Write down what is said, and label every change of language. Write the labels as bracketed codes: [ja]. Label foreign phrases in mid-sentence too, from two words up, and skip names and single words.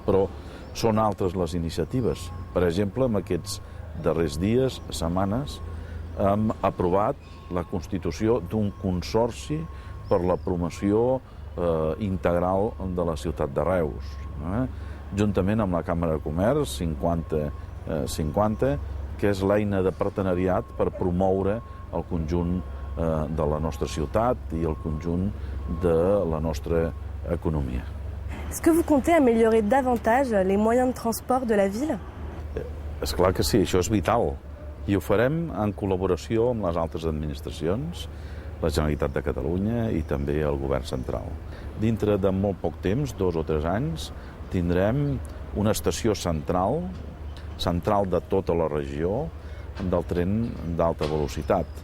[ca] Però són altres les iniciatives. Per exemple, en aquests darrers dies, setmanes, hem aprovat la constitució d'un consorci per la promoció integral de la ciutat de Reus, juntament amb la Càmera de Comerç 50-50, que és l'eina de partenariat per promoure el conjunt de la nostra ciutat i el conjunt de la nostra economia. [fr] Est-ce que vous comptez améliorer davantage les moyens de transport de la ville? [ca] És clar que sí, això és vital. I ho farem en col·laboració amb les altres administracions, la Generalitat de Catalunya i també el Govern central. Dintre de molt poc temps, 2 o 3 anys, tindrem una estació central de tota la regió del tren d'alta velocitat.